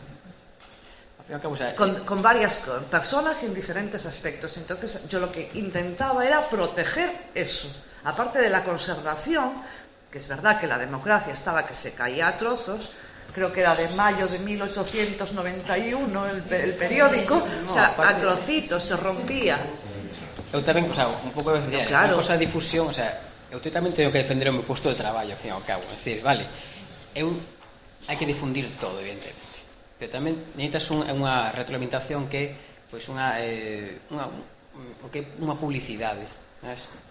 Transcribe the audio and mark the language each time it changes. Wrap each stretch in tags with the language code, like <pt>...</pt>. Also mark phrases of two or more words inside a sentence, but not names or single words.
<es>Con varias personas y en diferentes aspectos. Entonces yo lo que intentaba era proteger eso. Aparte de la conservación, que es verdad que la democracia estaba que se caía a trozos, creo que era de mayo de 1891 el periódico, o sea, a trocitos se rompía.</es> <gl>Eu tamén,</gl> <es>o sea,</es> <gl>un pouco de claro. Unha cosa de difusión,</gl> <es>o sea,</es> <gl>eu tamén teño que defender o meu posto de traballo, ao fin e ao cabo, é dicir, vale, hai que difundir todo, evidentemente, pero tamén necesitas unha retroalimentación que, pois, unha publicidade, sabes?</gl>